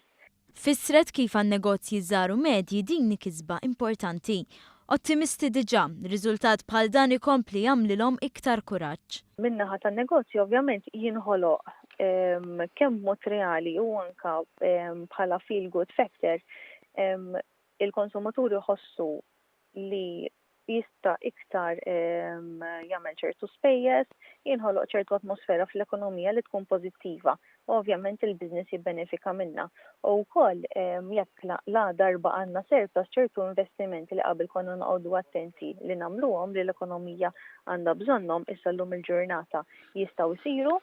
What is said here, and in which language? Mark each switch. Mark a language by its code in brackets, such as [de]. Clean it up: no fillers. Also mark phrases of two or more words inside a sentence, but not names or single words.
[mt] Fissret kif għan-negozji żaru medji din kisba importanti. Ottimisti diġà, riżultat bħal dan ikompli jagħmlilhom iktar kuraġġ. Min-naħa tan-negozju ovvjament jinħoloq kemm mod reali u anka bħala [en] feel good factor [mt] il-konsumaturi ħossu li jista' iktar jagħmel ċertu spejjeż, jinħoloq ċertu atmosfera fl-ekonomija li tkun pożittiva. Ovvjament il-business jibbenefika minnha. U wkoll jekk la darba għandna surplus ċertu investimenti li qabel konna noqogħdu attenti li nagħmluhom li l-ekonomija għandha bżonnhom issa llum il-ġurnata jistgħu jsiru.